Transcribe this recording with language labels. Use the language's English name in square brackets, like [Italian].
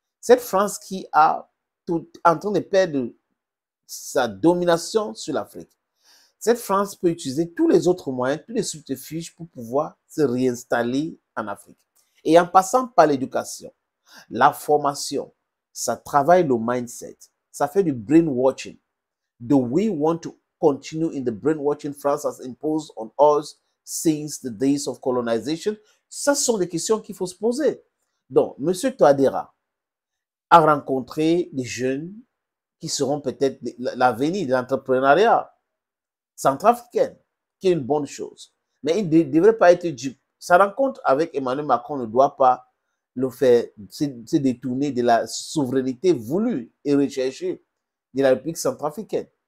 [French] Cette France qui est en train de perdre sa domination sur l'Afrique. Cette France peut utiliser tous les autres moyens, tous les subterfuges pour pouvoir se réinstaller en Afrique. Et en passant par l'éducation, la formation, ça travaille le mindset, ça fait du brainwashing. [English] Do we want to continue in the brainwashing France has imposed on us since the days of colonization? [French] Ce sont des questions qu'il faut se poser. Donc, M. Touadéra a rencontré des jeunes qui seront peut-être l'avenir de l'entrepreneuriat centrafricain, qui est une bonne chose. Mais il ne devrait pas être dupe. Sa rencontre avec Emmanuel Macron ne doit pas le faire se détourner de la souveraineté voulue et recherchée de la République centrafricaine.